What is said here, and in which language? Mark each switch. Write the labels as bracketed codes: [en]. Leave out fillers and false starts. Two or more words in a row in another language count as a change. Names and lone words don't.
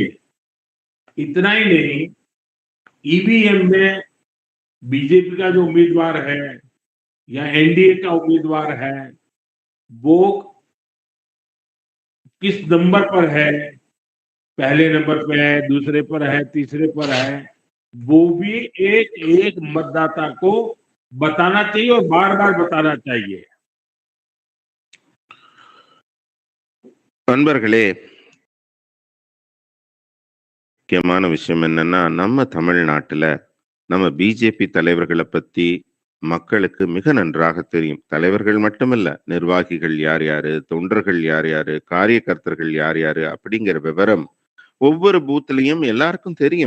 [hi] इतना ही नहीं, ईवीएम में बीजेपी का जो उम्मीदवार है या एनडीए का उम्मीदवार है वो किस नंबर पर है, पहले नंबर पर है, दूसरे पर है, तीसरे पर है, वो भी एक एक मतदाता को बताना चाहिए और बार बार बताना चाहिए। [ta] நண்பர்களே, முக்கியமான விஷயம் என்னன்னா, நம்ம தமிழ்நாட்டுல நம்ம பிஜேபி தலைவர்களை பத்தி மக்களுக்கு மிக நன்றாக தெரியும். தலைவர்கள் மட்டுமல்ல, நிர்வாகிகள் யார் யாரு, தொண்டர்கள் யார் யாரு, காரியகர்த்தர்கள் யார் யாரு அப்படிங்கிற விவரம் ஒவ்வொரு பூத்துலயும் எல்லாருக்கும் தெரியும்.